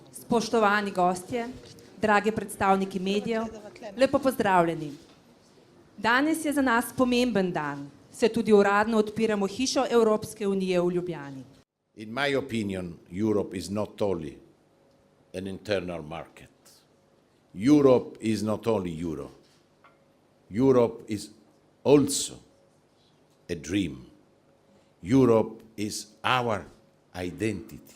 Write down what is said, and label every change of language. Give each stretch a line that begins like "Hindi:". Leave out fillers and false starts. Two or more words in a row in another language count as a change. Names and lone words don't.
Slovenian: Spoštovani gostje, dragi predstavniki medijev, lepo pozdravljeni. Danes je za nas pomemben dan, saj tudi uradno odpiramo hišo Evropske unije v Ljubljani.
English: In my opinion, Europe is not only an internal market. Europe is not only euro. Europe is also a dream. Europe is our identity.